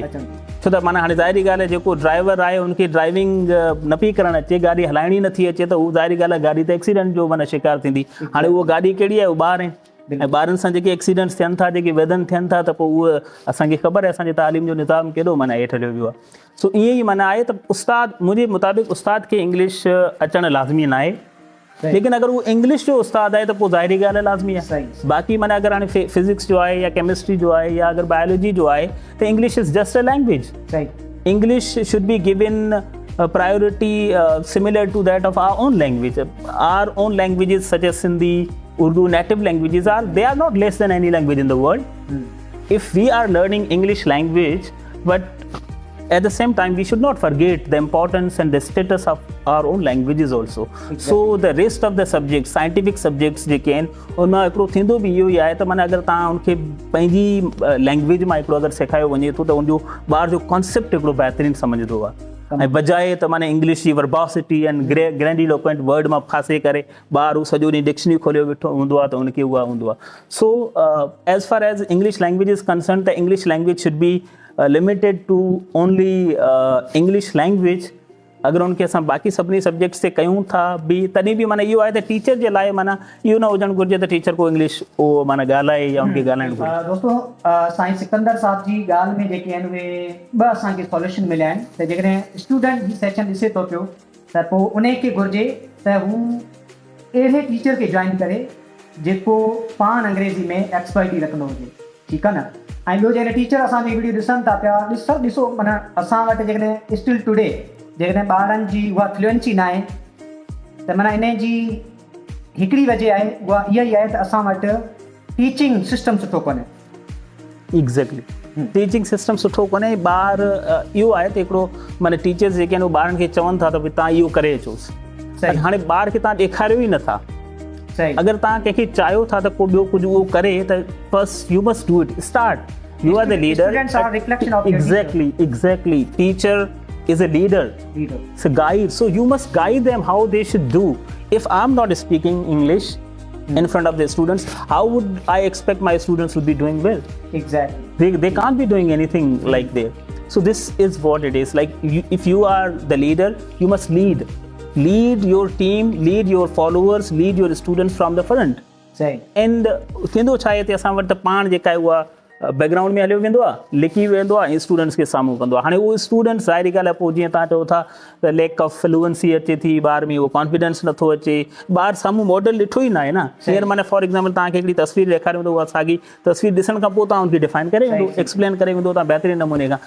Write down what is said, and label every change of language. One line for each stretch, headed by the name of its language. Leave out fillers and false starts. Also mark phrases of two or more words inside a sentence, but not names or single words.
Sindhi: छो त माना हाणे ज़ाहिरी ॻाल्हि आहे जेको ड्राइवर आहे उनखे ड्राइविंग न पई करणु अचे, गाॾी हलाइणी नथी अचे, त हू ज़ाहिरी ॻाल्हि आहे गाॾी त एक्सीडेंट जो माना शिकार थींदी। हाणे उहा गाॾी कहिड़ी आहे, उहो ॿार आहिनि ऐं ॿारनि सां जेके एक्सीडेंट्स थियनि था, जेके वेदन थियनि था, त पोइ उहे असांखे ख़बर आहे असांजे तालीम जो निज़ाम केॾो माना हेठि हलियो वियो आहे। सो ईअं ई माना आहे त उस्ताद, मुंहिंजे मुताबिक़ उस्ताद खे इंग्लिश अचणु लाज़मी न आहे,
Urdu: لیکن اگر وہ انگلش جو استاد ہے تو وہ
Sindhi: ज़ाहिरी ॻाल्हि
Urdu: لازمی ہے.
Sindhi: बाक़ी माना अगर हाणे फिजिक्स जो है या केमिस्ट्री जो है या अगर बायोलॉजी जो है तो
English: English is just a language. English should be given priority similar to that of our own language. Our own languages such as Sindhi, Urdu, native languages they are not less than any language in the world. If we are learning English language, but at the same time we should not forget the importance and the status of our own languages also.
Sindhi: Exactly.
English: So the rest of the subjects, scientific subjects
Sindhi: जेके आहिनि उनमां हिकिड़ो थींदो बि इहो ई आहे त माना अगरि तव्हां उनखे पंहिंजी लैंग्वेज मां हिकिड़ो अगरि सेखारियो वञे थो त उनजो ॿार जो कॉन्सेप्ट हिकिड़ो बहितरीनु सम्झंदो आहे, ऐं बजाए त माना इंग्लिश जी
English: verbosity and grandiloquent word
Sindhi: मां फासे करे ॿार हू सॼो ॾींहुं डिक्शनरी खोलियो वेठो हूंदो आहे त उनखे उहा हूंदो आहे।
English: So as far as English language is concerned, त English language should be limited to only English language,
Sindhi: अगरि उनखे असां बाक़ी सभिनी सब्जेक्ट्स ते कयूं था बि तॾहिं बि माना इहो आहे त टीचर जे लाइ माना इहो न हुजणु घुरिजे त टीचर को इंग्लिश उहो माना ॻाल्हाए या उनखे ॻाल्हाइणु घुरिजे। दोस्तों साईं सिकंदर साहब जी ॻाल्हि में जेके आहिनि उहे ॿ असांखे सॉल्यूशन मिलिया आहिनि त जेकॾहिं स्टूडेंट ही सेशन ॾिसे थो पियो त पोइ उनखे घुरिजे त हू अहिड़े टीचर खे जॉइन करे जेको पाण अंग्रेज़ी में एक्सपर्टी रखंदो हुजे, ठीकु आहे न। ऐं ॿियो जेकॾहिं टीचर असांजी वीडियो ॾिसनि था पिया, ॾिसो माना असां वटि जेकॾहिं
English: still today
Sindhi: जेकॾहिं ॿारनि जी उहा फ्लुएंसी न आहे त माना इन जी हिकिड़ी वजह आहे उहा इहा ई आहे त असां वटि
English: teaching system
Sindhi: सुठो कोन्हे।
English: exactly teaching system
Sindhi: सुठो कोन्हे। ॿार इहो आहे त हिकिड़ो माना टीचर्स जेके आहिनि उहे ॿारनि खे चवनि था त भई तव्हां इहो करे अचोसि, हाणे ॿार खे तव्हां ॾेखारियो ई नथा। अगर तव्हां कंहिंखे चाहियो था त को ॿियो कुझु उहो करे त
English: first you must do it, start. You are the leader. Exactly. Teacher is a leader. It's a guide. So you must guide them how they should do. If I'm not speaking English in front of the students, how would I expect my students to be doing well? Exactly. They can't be doing anything like that. So this is what it is. Like if you are the leader, you must lead. Lead your team, lead your followers, lead your students from the front.
Sindhi: And थींदो छा आहे त असां वटि त पाण जेका आहे उहा बैकग्राउंड में हलियो वेंदो आहे, लिकी वेंदो आहे ऐं स्टूडेंट्स खे साम्हूं कंदो आहे। हाणे उहो स्टूडेंट्स ज़ाहिरी ॻाल्हि आहे पोइ जीअं तव्हां चओ था त
English: lack of fluency
Sindhi: अचे थी, ॿार में उहो कॉन्फिडेंस नथो अचे, ॿार साम्हूं मॉडल ॾिठो ई न आहे न। हींअर माना
English: for example
Sindhi: तव्हांखे हिकिड़ी तस्वीर ॾेखारे वेंदो, उहा साॻी तस्वीर ॾिसण खां पोइ तव्हां उनखे डिफाइन करे वेंदो, एक्सप्लेन करे वेंदो तव्हां बहितरीन नमूने खां।